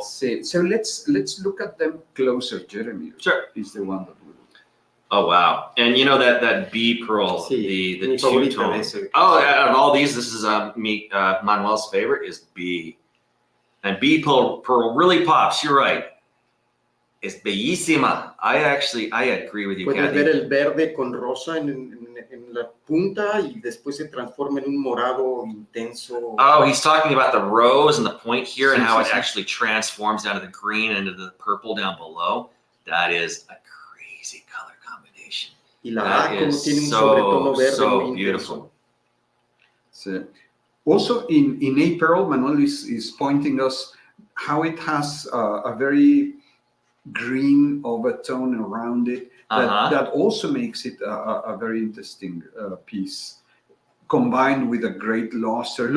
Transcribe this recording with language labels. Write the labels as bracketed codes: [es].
[en] So let's look at them closer. Jeremy is the one that will. Oh wow! And you know that B pearl, the two-tone. Oh, out of all these, this is Manuel's favorite is B, and B pearl really pops. You're right. [es] Es bellísima. [en] I agree with you, [es] Puedes [en] Kathy. [es] ver el verde con rosa en la punta y después se transforma en un morado intenso. [en] Oh, he's talking about the rose and the point here and how it actually transforms down to the green and into the purple down below. That is a crazy color combination. [es] Y la A como tiene un sobretono verde muy beautiful. [en] So, also in A pearl, Manuel is pointing us how it has a very green overtone around it that also makes it a very interesting piece, combined with a great luster.